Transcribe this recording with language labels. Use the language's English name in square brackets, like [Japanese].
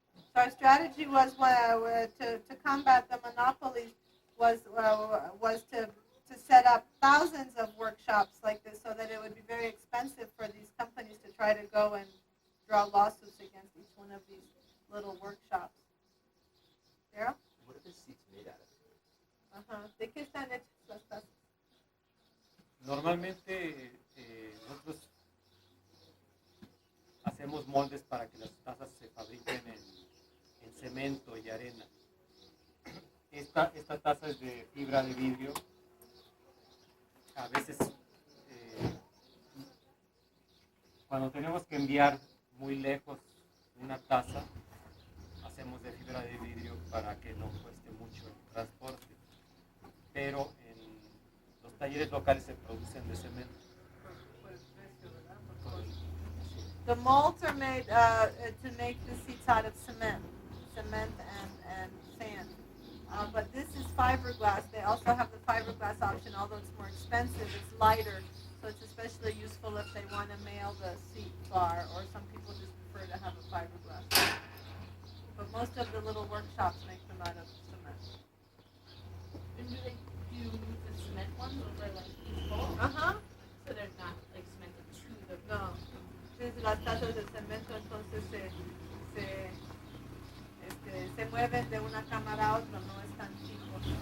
[English] So our strategy was to combat the monopolies was to set up thousands of workshops like this so that it would be very expensive for these companies to try to go and draw lawsuits against each one of these little workshops. Daryl? What are the seats made out of? [Spanish] ¿De qué están hechas las tazas? Normalmente nosotros hacemos moldes para que las tazas se fabriquen en cemento y arena. Esta taza es de fibra de vidrio. A veces cuando tenemos que enviar muy lejos una taza, hacemos de fibra de vidrio para que no cueste mucho el transporte. Pero en los talleres locales se producen de cemento. [English] The molds are made to make the seats out of cement and sand. But this is fiberglass. They also have the fiberglass option, although it's more expensive. It's lighter, so it's especially useful if they want to mail the seat bar, or some people just prefer to have a fiberglass. But most of the little workshops make them out of cement. And do they do the cement ones over like these bowls? So they're not like cemented to the. [Spanish] No. Entonces las tazas de cemento entonces se mueven de una cámara a otra, no es tan fijo.